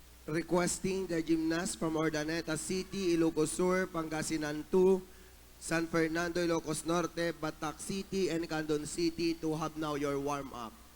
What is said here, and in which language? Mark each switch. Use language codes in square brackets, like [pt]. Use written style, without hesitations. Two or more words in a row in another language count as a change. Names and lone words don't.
[en] requesting the gymnast from Ordaneta City, Ilocos Sur, Pangasinan 2, San Fernando, Ilocos Norte, Batac City, and Candon City to have now your warm-up.